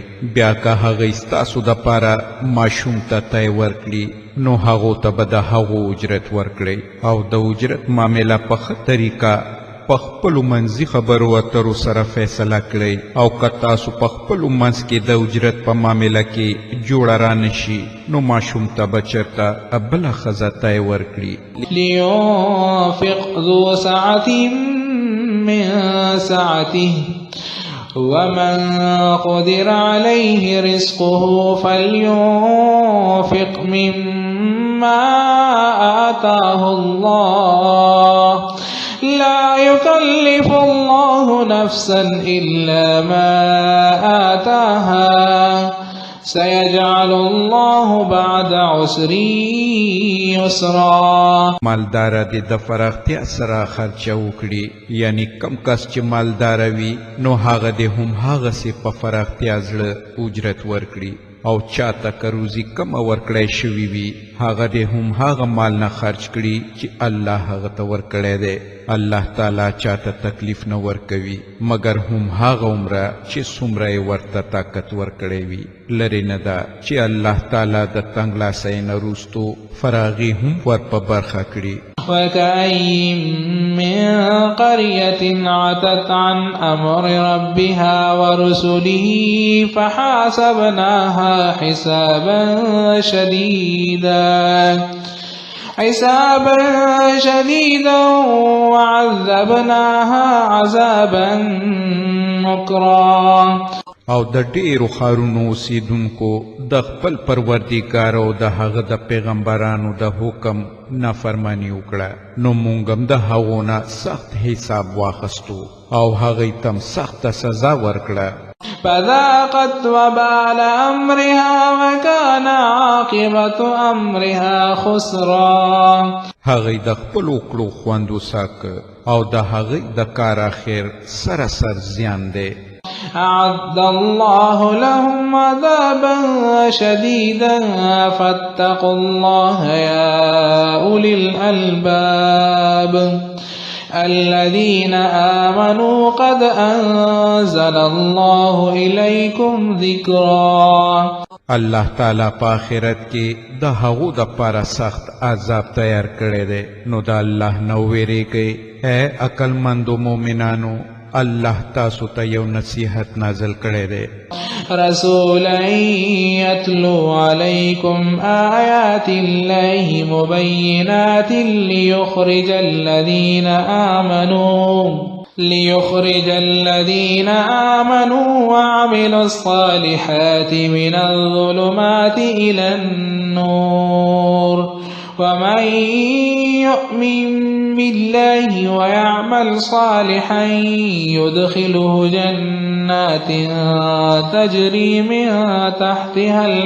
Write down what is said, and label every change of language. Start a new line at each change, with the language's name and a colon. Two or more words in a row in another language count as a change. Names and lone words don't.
Pashto: بیا که هغوی ستاسو دپاره ماشوم ته تی ورکړي نو هغو ته به د هغو اجرت ورکړئ، او د اجرت معامله په ښه طریقه په خپلو منځي خبرو اترو سره فیصله کړئ، او که تاسو په خپلو منځ کې د اجرت په معامله کې جوړه رانشي نو ماشوم ته به چېرته بله ښځه تی ورکړي.
Arabic: لينفق ذو سعة من سعته ومن قدر عليه رزقه فلينفق مما آتاه الله لا يكلف الله نفسا إلا ما آتاها سيجعل الله بعد عسر يسرا.
Pashto: مالدار دې د فراختیا سره خرچه وکړي، یعنی کم کس چې مالدار وي نو هغه دې هم هغسې په فراختیا زړه اجرت ورکړي، او چاته که روزي کمه ورکړی شوي وي هغه دې هم هغه مال نه خرچ کړي چې الله هغه ته ورکړی دی. الله تعالی چاته تکلیف نه ورکوي مګر هم هغه عمره چې څومره یې ورته طاقت ورکړی وي. لرې نه ده چې الله تعالی د تنګلاسۍ نه وروستو فراغي هم ور په برخه کړي.
Arabic: وكأين من قرية عتت عن أمر ربها ورسله فحاسبناها حسابا شديدا وعذبناها عذابا نكرا.
Pashto: او د ډیرو ښارونو اوسیدونکو د خپل پروردګار او د هغه د پیغمبرانو د حکم نافرمانی وکړه نو موږ هم د هغو نه سخت حساب واخیستو او هغوی ته سخته سزا ورکړه.
Arabic: فذاقت وبال أمرها وكان عاقبة أمرها خسرا.
Pashto: هغوی د خپلو کړو خوند وساکه او د هغوی د کار اخر سراسر زیان دی.
Arabic: أعد الله لهم عذابا شديدا فاتقوا الله يا أولي الألباب الذين آمنوا قد أنزل الله إليكم ذكرا.
Pashto: الله تعالی په آخرت کې د هغو دپاره سخت عذاب تیار کړی دی، نو د الله نه ویریږئ اے عقلمندو مؤمنانو. الله تاسو ته یو نصیحت نازل کړی دی.
Arabic: رسولا يتلو عليكم آيات الله مبينات ليخرج الذين آمنوا وعملوا الصالحات من الظلمات إلى النور ومن يؤمن بالله ويعمل صالحا يدخله جنات تجري من تحتها